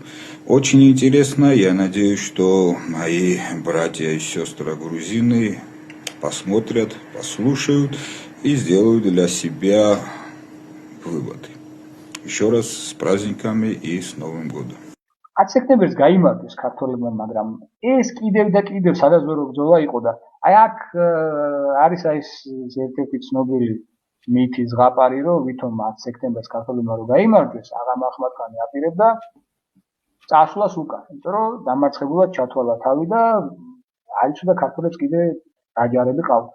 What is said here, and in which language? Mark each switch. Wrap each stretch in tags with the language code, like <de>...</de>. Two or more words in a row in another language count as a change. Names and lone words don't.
<ru>Очень интересно, я надеюсь, что мои братья и сестры грузины посмотрят, послушают и сделают для себя выводы. Еще раз с праздниками и с Новым годом.</ru> <ka>10 სექტემბერს გაიმარჯვეს ქართველებმა, მაგრამ ეს კიდევ და კიდევ სადაზვერო ბრძოლა იყო და აქ არის ეს ერთ-ერთი ცნობილი მითი ზღაპარი, რომ ვითომ 10 სექტემბერს ქართველებმა რომ გაიმარჯვეს, აღა მაჰმად-ხანი აპირებდა წასვლას უკან, იმიტომ რომ დამარცხებულად ჩათვალა თავი და აიცოდა ქართველებს კიდე დაჯარები ყავდათ.</ka>